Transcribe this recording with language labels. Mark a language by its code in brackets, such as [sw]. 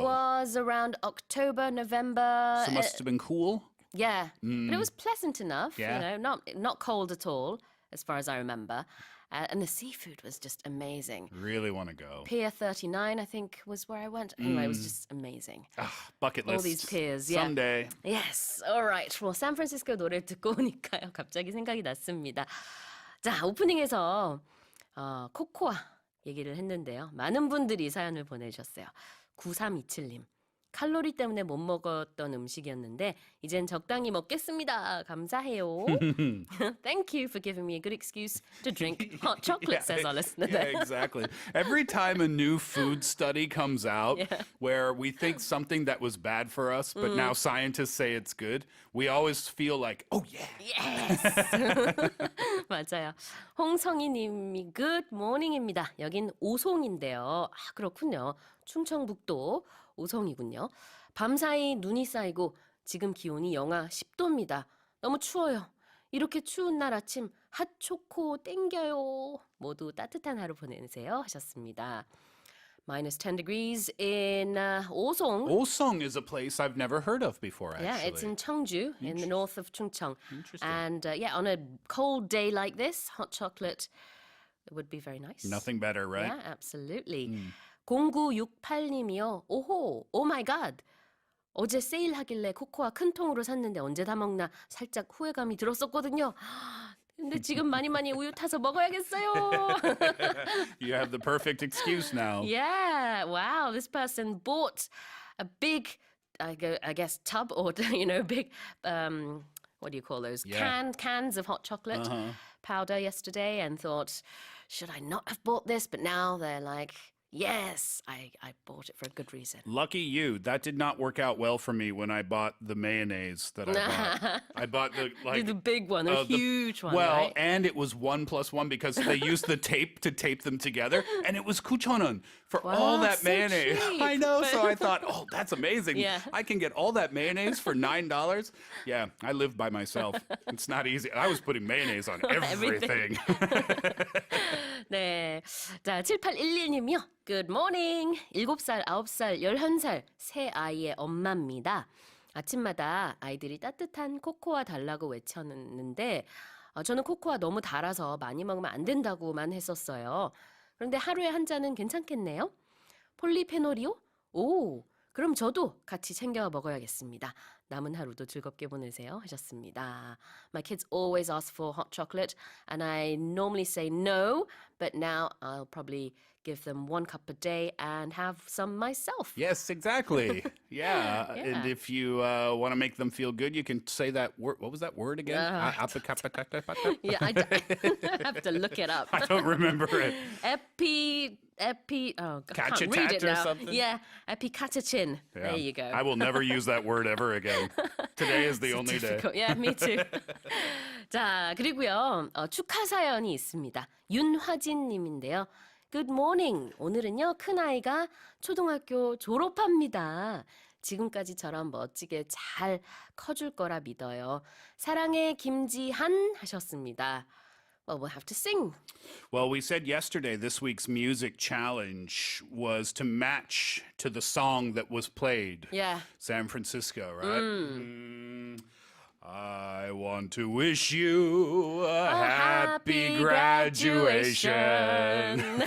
[en] It was around October, November. So it must have been cool. Yeah, but it was pleasant enough. Yeah. You know, not cold at all, as far as I remember. And the seafood was just amazing. Really want to go. Pier 39, I think, was where I went. Anyway, it was just amazing. Bucket list. All these piers, yeah. Someday. Yes, alright. [ko] 뭐 샌프란시스코 노래를 듣고 오니까요. 갑자기 생각이 났습니다. 자, 오프닝에서 코코아 얘기를 했는데요. 많은 분들이 사연을 보내주셨어요. 9327님. 칼로리 때문에 못 먹었던 음식이었는데 이젠 적당히 먹겠습니다. 감사해요. [en] Thank you for giving me a good excuse to drink hot chocolate, says our listener. Yeah, exactly. Every time a new food study comes out where we think something that was bad for us, but now scientists say it's good, we always feel like, oh yeah. [ko] Yes. 맞아요. 홍성희 님이 [en] good morning [ko] 입니다. 여긴 오송인데요. 아, 그렇군요. 충청북도 오송이군요. 밤사이 눈이 쌓이고 지금 기온이 영하 10도입니다. 너무 추워요. 이렇게 추운 날 아침 핫초코 땡겨요. 모두 따뜻한 하루 보내세요 하셨습니다. [en] Minus 10 degrees in 오송. Osong is a place I've never heard of before, actually. Yeah, it's in Cheongju, in the north of Chungcheong. Interesting. And yeah, on a cold day like this, hot chocolate would be very nice. Nothing better, right? Yeah, absolutely. [ko] 0968님이요. 오호, 오 마이 갓. 어제 세일하길래 코코아 큰 통으로 샀는데 언제 다 먹나 살짝 후회감이 들었었거든요. 근데 지금 많이 우유 타서 먹어야겠어요. [en] You have the perfect excuse now. Yeah, wow. This person bought a big, I guess, tub or, big, what do you call those? Yeah. Cans of hot chocolate powder yesterday and thought, should I not have bought this? But now they're like, yes, I bought it for a good reason. Lucky you. That did not work out well for me when I bought the mayonnaise that I bought. I bought The big one, the huge one, well, right? and it was 1+1 because they used the tape to tape them together, and it was 9,000원 for all that so mayonnaise. cheap. I know, so I thought, oh, that's amazing. Yeah. I can get all that mayonnaise for $9. Yeah, I live by myself. It's not easy. I was putting mayonnaise on everything. [ko] 네. 자, 7811님이요. [en] Good morning. [ko] 7살, 9살, 11살 세 아이의 엄마입니다. 아침마다 아이들이 따뜻한 코코아 달라고 외쳤는데 저는 코코아 너무 달아서 많이 먹으면 안 된다고만 했었어요. 그런데 하루에 한 잔은 괜찮겠네요? 폴리페놀이요? 오, 그럼 저도 같이 챙겨 먹어야겠습니다. 남은 하루도 즐겁게 보내세요 하셨습니다. [en] My kids always ask for hot chocolate and I normally say no, but now I'll probably give them 1 cup a day and have some myself. Yes, exactly. Yeah. Yeah. And if you want to make them feel good, you can say that word. What was that word again? Yeah, I have to look it up. I don't remember it. I can't read it Cachetat or now. something? Yeah, epicatechin. Yeah. There you go. I will never use that word ever again. Today is the only day. difficult. Yeah, me too. [ko] 자, 그리고요. 축하 사연이 있습니다. 윤화진 님인데요. [en] Good morning. [ko] 오늘은요. 큰아이가 초등학교 졸업합니다. 지금까지처럼 멋지게 잘 커줄 거라 믿어요. 사랑해 김지한 하셨습니다. [en] Well, we'll have to sing. Well, we said yesterday this week's music challenge was to match to the song that was played. Yeah. San Francisco, right? I want to wish you a happy graduation.